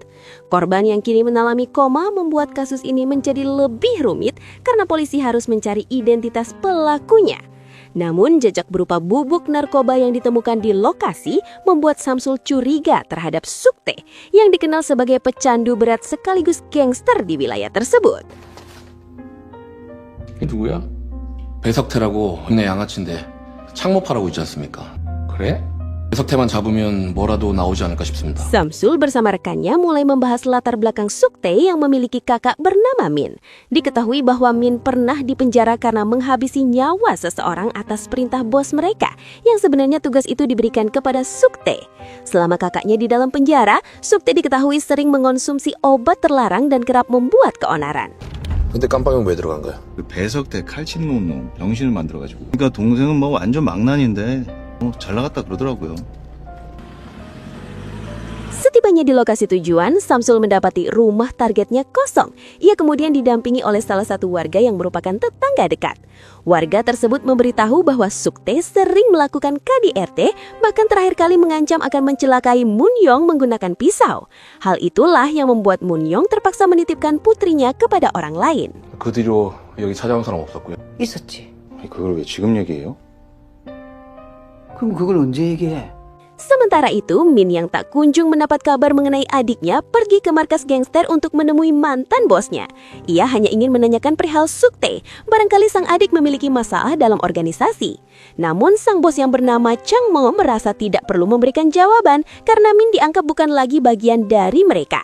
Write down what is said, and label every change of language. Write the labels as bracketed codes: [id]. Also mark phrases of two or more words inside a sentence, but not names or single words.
[id] Korban yang kini mengalami koma membuat kasus ini menjadi lebih rumit karena polisi harus mencari identitas pelakunya. Namun jejak berupa bubuk narkoba yang ditemukan di lokasi membuat Samsul curiga terhadap Sukte yang dikenal sebagai pecandu berat sekaligus gangster di wilayah tersebut. [ko] 이게 누구야? 배석태라고 동네 양아치인데 창모파라고 있지 않습니까? 그래? 배석태만 잡으면 뭐라도 나오지 않을까 싶습니다. [id] Samsul bersama rekannya mulai membahas latar belakang Sukte yang memiliki kakak bernama Min. Diketahui bahwa Min pernah dipenjara karena menghabisi nyawa seseorang atas perintah bos mereka, yang sebenarnya tugas itu diberikan kepada Sukte. Selama kakaknya di dalam penjara, Sukte diketahui sering mengonsumsi obat terlarang dan kerap membuat keonaran. [ko] 근데 깜빵형 왜 들어간 거야? 그 배석태 칼집 놓은 놈 병신을 만들어가지고. 그러니까 동생은 뭐 완전 망난인데 잘 나갔다 그러더라고요. [id] Setibanya di lokasi tujuan, Samsul mendapati rumah targetnya kosong. Ia kemudian didampingi oleh salah satu warga yang merupakan tetangga dekat. Warga tersebut memberitahu bahwa Sukte sering melakukan KDRT, bahkan terakhir kali mengancam akan mencelakai Munyong menggunakan pisau. Hal itulah yang membuat Munyong terpaksa menitipkan putrinya kepada orang lain. [ko] 그 뒤로 여기 찾아온 사람 없었고요. 있었지. 아니, 그걸 왜 지금 얘기해요? 그럼 그걸 언제 얘기해? [id] Sementara itu, Min yang tak kunjung mendapat kabar mengenai adiknya pergi ke markas gangster untuk menemui mantan bosnya. Ia hanya ingin menanyakan perihal Sukte, barangkali sang adik memiliki masalah dalam organisasi. Namun sang bos yang bernama Chang Mo merasa tidak perlu memberikan jawaban karena Min dianggap bukan lagi bagian dari mereka.